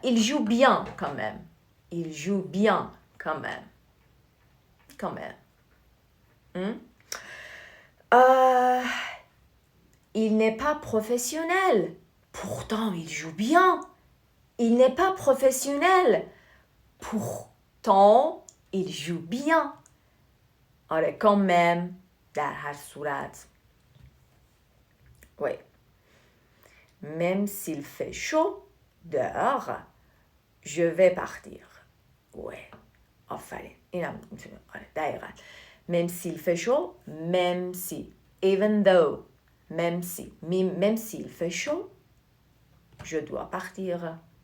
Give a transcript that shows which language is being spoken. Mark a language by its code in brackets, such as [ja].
[fr] il joue bien quand même. il joue bien quand même. quand même. Il n'est pas professionnel. Pourtant, il joue bien. Il n'est pas professionnel. Pourtant, il joue bien. [fa] آره [fr] quand même [fa] در هر صورت. [fr] Oui. Même s'il fait chaud dehors, je vais partir. Ouais. [fa] آفرین. اینم میتونه. آره دقیقاً. [fr] Même s'il fait chaud, même si, [en] even though, [fr] même s'il fait chaud, je dois partir.